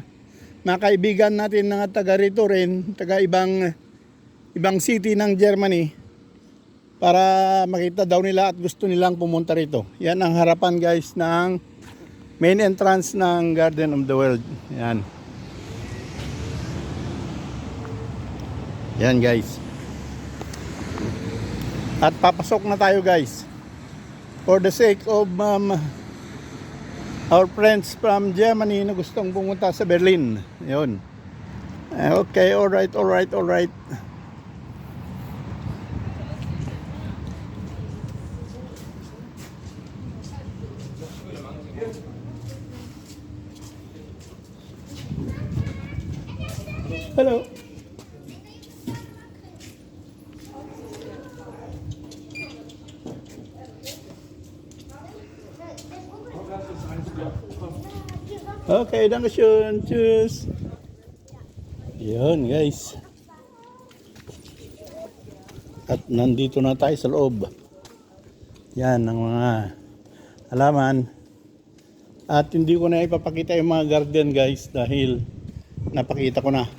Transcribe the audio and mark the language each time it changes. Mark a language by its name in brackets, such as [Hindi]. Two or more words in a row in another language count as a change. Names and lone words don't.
[Filipino] Mga kaibigan natin na taga rito rin, taga ibang city ng Germany, para makita daw nila at gusto nilang pumunta rito. Yan ang harapan guys ng [English] main entrance [Filipino] ng Garden of the World. Yan. Yan guys. At papasok na tayo guys. [English] For the sake of our friends from Germany [Filipino] na gustong pumunta sa Berlin. Yun. [English] Okay, alright. Hello. [German] Okay, dankeschön. Tschüss. [Filipino] Yun guys. At nandito na tayo sa loob. Yan ang mga halaman. At hindi ko na ipapakita yung mga garden guys dahil napakita ko na.